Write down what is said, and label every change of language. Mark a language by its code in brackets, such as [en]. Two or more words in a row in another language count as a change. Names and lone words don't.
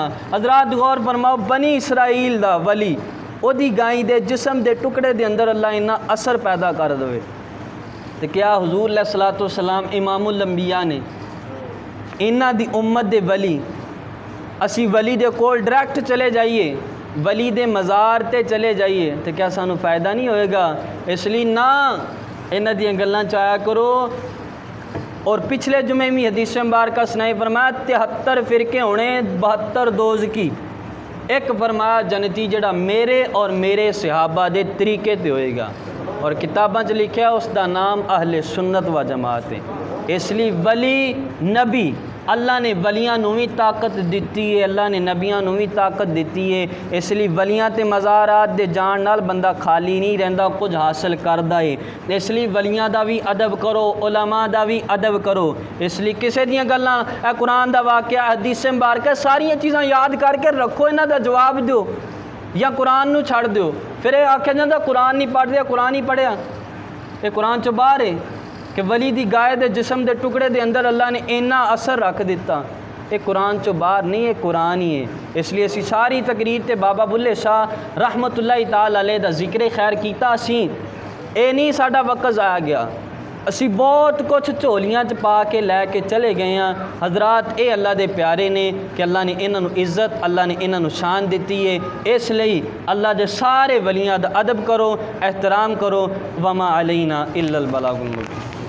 [pa] حضرات غور فرماؤ، بنی اسرائیل دا ولی اودی گاں دے جسم دے ٹکڑے دے اندر اللہ اِنّا اثر پیدا کر دیوے تو کیا حضور [ar] علیہ الصلوٰۃ والسلام [pa] امام الانبیاء نے انہاں دی امت دے ولی اسی ولی دے کول ڈائریکٹ چلے جائیے، ولی دے مزار تے چلے جائیے تو کیا سانوں فائدہ نہیں ہوئے گا? اس لئی نہ انہاں دیاں گلاں چ آیا کرو. اور پچھلے جمعے میں حدیث مبارک سنائی فرمایا 73 فرقے ہونے 72 دوزخی، اک فرمایا جنتی جہڑا میرے اور میرے صحابہ دے طریقے تے ہوئے گا اور کتاباں چ لکھا اس کا نام اہل سنت و جماعت ہے. اس لئی ولی نبی اللہ نے ولیاں نوں وی طاقت دتی ہے، اللہ نے نبیاں نوں وی طاقت دتی ہے. اس لئی ولیاں تے مزارات دے جان نال بندہ خالی نہیں رہندا، کجھ حاصل کردا ہے. اس لئی ولیاں دا وی ادب کرو، علماء دا وی ادب کرو. اس لئی کسی دیاں گلاں قرآن دا واقعہ حدیث مبارک ساریاں چیزاں یاد کر کے رکھو، انہاں دا جواب دو یا قرآن نوں چھڈ دو. فیر یہ آکھیا جاندا قرآن نہیں پڑھدے، قرآن ہی پڑھیا، یہ قرآن چوں باہر ہے کہ ولی دی گاں دے جسم دے ٹکڑے دے اندر اللہ نے اِنّا اثر رکھ دتا. یہ قرآن چوں باہر نہیں، یہ قرآن ہی ہے۔ اس لئی اسی ساری تقریر تے بابا بلھے شاہ [ar] رحمۃ اللہ تعالیٰ علیہ [pa] دا ذکر خیر کیتا. اسی یہ نہیں ساڈا وقت ضائع گیا، اسی بہت کجھ جھولیاں چ پا کے لے کے چلے گئے ہیں. حضرات یہ اللہ دے پیارے نے کہ اللہ نے انہاں نوں عزت، اللہ نے انہاں نوں شان دتی ہے. اس لئی اللہ دے سارے ولیاں دا ادب کرو، احترام کرو. [ar] وما علینا الا البلاغ المبین.